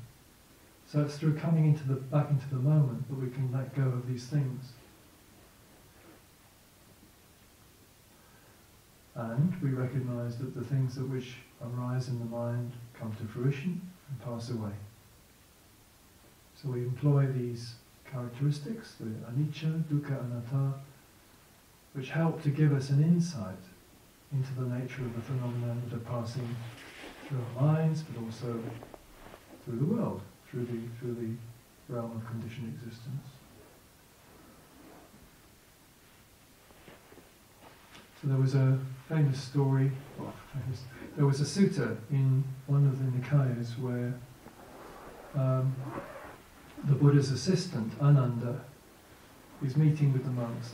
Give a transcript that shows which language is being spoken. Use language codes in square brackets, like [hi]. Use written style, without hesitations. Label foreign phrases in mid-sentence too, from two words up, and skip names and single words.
[en] So it's through coming back into the moment that we can let go of these things. And we recognize that the things that which arise in the mind come to fruition and pass away. So we employ these characteristics, the [pi] anicca, dukkha, anatta, [en] which help to give us an insight into the nature of the phenomena that are passing through our minds, but also through the world, through the realm of conditioned existence. So there was a famous story, there was a sutta in one of the Nikayas where the Buddha's assistant, Ananda, is meeting with the monks.